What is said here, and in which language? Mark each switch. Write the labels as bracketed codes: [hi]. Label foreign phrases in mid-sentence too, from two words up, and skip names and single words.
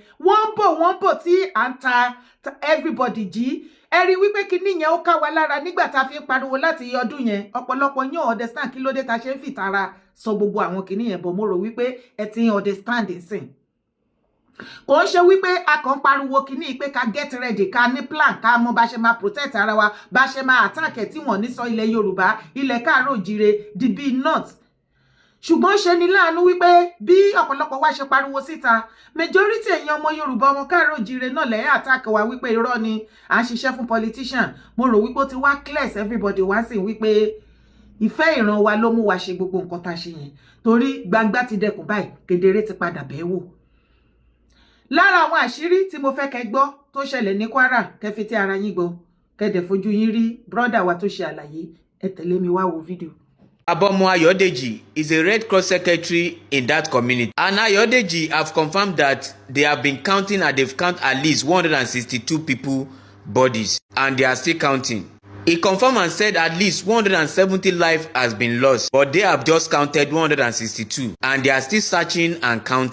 [yo] Wọ́n bò tí à ń ta everybody jí. Ẹ rí wípé kíní yẹn ó ká wa lára nígbà tá a fi ń pariwo láti ọdún yẹn. Ọ̀pọ̀lọpọ̀ yín understand kí ló dé tá ṣe ń fìtara sọ gbogbo àwọn kíní yẹn, bọ̀ mo rò wípé ẹ ti understand nsìn. Kò ń ṣe wípé a kàn pariwo kíní pé ká [en] get ready, [yo] ká ní plan, ká mọ bá ṣe máa protect ara wa, bá ṣe máa attack ẹ̀ tí wọ́n ní sọ ilẹ̀ Yorùbá, ilẹ̀ Káàárọ̀ Oòjíire, [en] the big north. [yo] Ṣùgbọ́n ṣe ni láàánú wípé bí ọ̀pọ̀lọpọ̀ wa ṣe pariwo síta, majority èèyàn ọmọ Yorùbá ọmọ Káàárọ̀ Oòjíire náà lẹ́yìn attack wa wípé irọ́ ni à ń ṣiṣẹ́ fún politician. Mo rò wípé ó ti wá [en] clear everybody [yo] wá sí wípé ìfẹ́ ìran wa ló mú wa ṣe gbogbo nǹkan tá ṣe yẹn. Torí gbangba ti dẹkùn báyìí, kedere ti padà bẹ́ẹ̀ wò. Lára àwọn àṣírí tí mo fẹ́ kẹ́ gbọ́ tó ṣẹlẹ̀ ní Kwara, kẹ́ fi tí ara yín gbọ́, kẹ́ dẹ̀ fojú yín rí brother wa tó ṣe àlàyé. Ẹ tẹ̀lé mi wá wo fídíò. [en] Abomo Ayodeji is a Red Cross secretary in that community. And Ayodeji have confirmed that they have been counting and they've counted at least 162 people bodies and they are still counting. He confirmed and said at least 170 lives has been lost, but they have just counted 162 and they are still searching and counting.